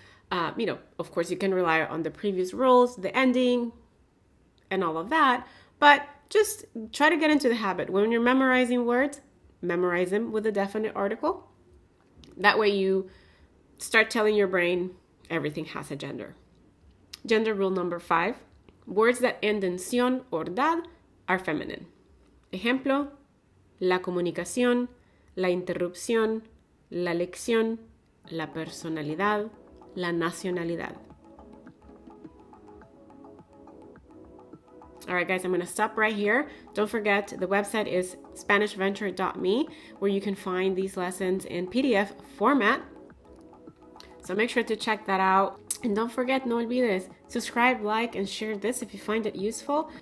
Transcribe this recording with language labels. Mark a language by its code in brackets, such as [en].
[en] Of course, you can rely on the previous rules, the ending, and all of that, but just try to get into the habit. When you're memorizing words, memorize them with a definite article. That way you start telling your brain everything has a gender. Gender rule number 5. Words that end in ción or dad are feminine. [es] Ejemplo, la comunicación, la interrupción, la lección, la personalidad, la nacionalidad. [en] All right, guys, I'm going to stop right here. Don't forget, the website is SpanishVenture.me, where you can find these lessons in PDF format. So make sure to check that out. And don't forget, [es] no olvides, [en] subscribe, like, and share this if you find it useful.